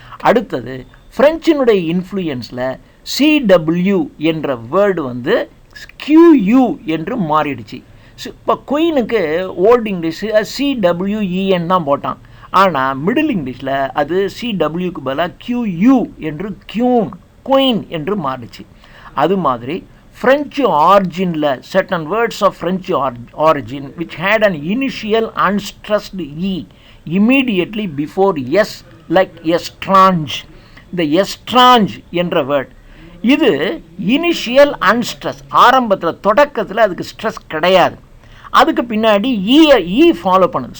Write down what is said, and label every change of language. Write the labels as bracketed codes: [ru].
[ta] அடுத்தது ஃப்ரெஞ்சினுடைய இன்ஃப்ளூயன்ஸில் சிடபிள்யூ என்ற வேர்டு வந்து கியூயூ என்று மாறிடுச்சு. இப்போ குயினுக்கு ஓல்டு இங்கிலீஷு சிடபிள்யூஇஎன் தான் போட்டான், ஆனால் மிடில் இங்கிலீஷில் அது சிடபிள்யூக்கு பதிலாக கியூயூ என்று குயின் என்று மாறிடுச்சு. அது மாதிரி [en] French originல certain words of French origin which had an initial unstressed E immediately before S like estrange. [ta] இந்த estrange என்ற வேர்ட் இது இனிஷியல் அன்ஸ்ட்ரெஸ், ஆரம்பத்தில் தொடக்கத்தில் அதுக்கு ஸ்ட்ரெஸ் கிடையாது, அதுக்கு பின்னாடி இ ஃபாலோ பண்ணுது.